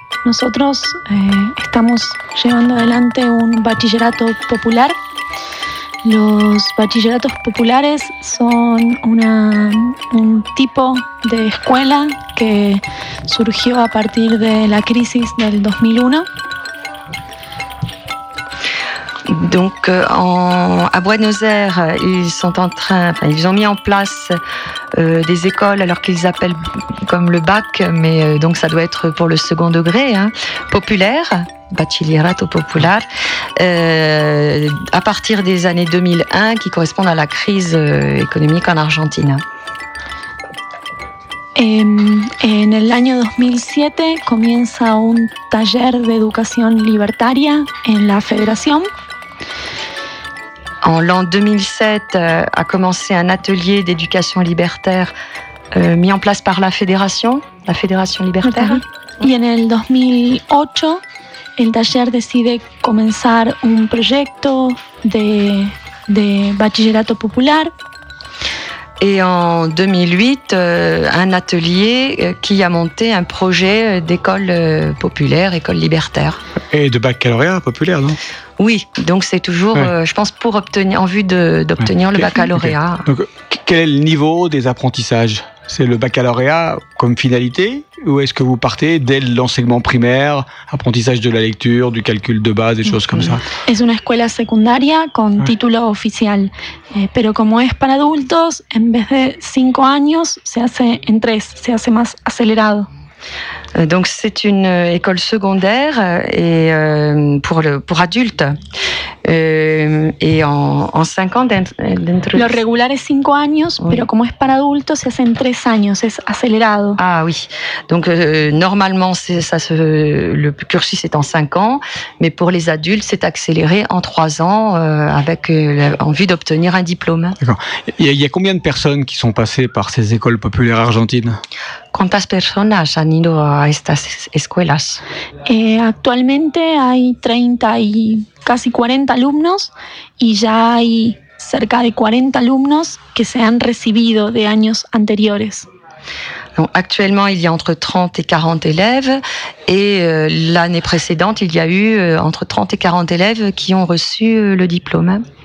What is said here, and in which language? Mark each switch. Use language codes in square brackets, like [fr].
[es] Nosotros estamos llevando adelante un bachillerato popular. Los bachilleratos populares son un tipo de escuela que surgió a partir de la crisis del 2001. [fr] Donc à Buenos Aires, ils ont mis en place des écoles, alors qu'ils appellent comme le bac, mais donc ça doit être pour le second degré, hein, populaire, bachillerato popular, à partir des années 2001, qui correspondent à la crise économique en Argentine. [es] En el año 2007 comienza un taller de educación libertaria en la Federación. [fr] En l'an 2007 a commencé un atelier d'éducation libertaire mis en place par la Fédération Libertaire. [es] Y en el 2008 el taller decide comenzar un proyecto de bachillerato popular. [fr] Et en 2008 un atelier qui a monté un projet d'école populaire, école libertaire. Et de baccalauréat populaire, non? Oui, donc c'est toujours, ouais. Je pense, pour obtenir, en vue d'obtenir ouais. Le baccalauréat. [en] Okay. [fr] Donc, quel est le niveau des apprentissages? C'est le baccalauréat comme finalité? Ou est-ce que vous partez dès l'enseignement primaire, apprentissage de la lecture, du calcul de base, des choses comme ça? [es] Es una escuela secundaria con ouais. Título oficial. Pero como es para adultos, en vez de 5 años, se hace en 3, se hace más acelerado. [fr] Donc c'est une école secondaire et pour adultes et en 5 ans [es] Lo regular es 5 años, oui. Pero como es para adultos se hace en 3 años, es acelerado. [fr] Ah oui. Donc normalement le cursus est en 5 ans, mais pour les adultes c'est accéléré en 3 ans avec en vue d'obtenir un diplôme. D'accord. Il y a combien de personnes qui sont passées par ces écoles populaires argentines? [es] ¿Cuántas personas han ido a estas escuelas? Actualmente hay 30 y casi 40 alumnos y ya hay cerca de 40 alumnos que se han recibido de años anteriores. [fr] Donc, actuellement, il y a entre 30 et 40 élèves et l'année précédente, il y a eu entre 30 et 40 élèves qui ont reçu le diplôme.